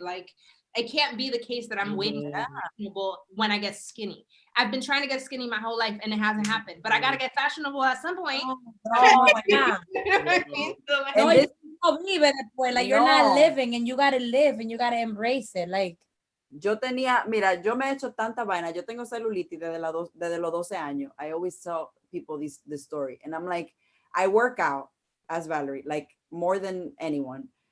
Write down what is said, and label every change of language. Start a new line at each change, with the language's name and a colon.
English: Like, it can't be the case that I'm waiting to be fashionable when I get skinny. I've been trying to get skinny my whole life and it hasn't happened, but I got to get fashionable at some point. Oh, yeah. You know what I mean? So, like, No, you don't believe at that point. Like, you're not living, and you got to live and you got to embrace it. Like,
Spanish: yo me he hecho tanta vaina. Yo tengo celulitis desde los 12 años.
English: I always tell people this story. And I'm like, I work out as Valerie, like more than anyone.